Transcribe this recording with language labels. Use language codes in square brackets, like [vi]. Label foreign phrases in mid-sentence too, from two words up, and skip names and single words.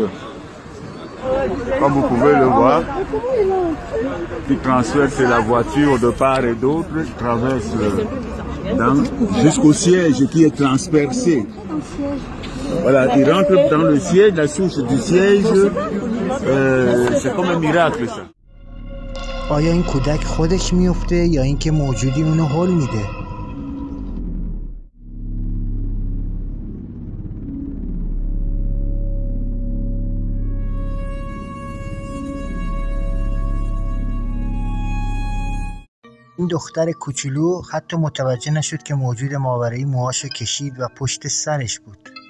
[fr] Comme vous pouvez le voir, qui transperce la voiture de part et d'autre, traverse jusqu'au siège qui est transpercé. Voilà, il rentre dans le siège, la souche du siège, c'est comme un miracle ça. [fa] آیا این کودک خودش میفته یا اینکه موجودی اونو هل میده؟ این دختر کوچولو حتی متوجه نشد که موجود ماورایی موهاشو کشید و پشت سرش بود.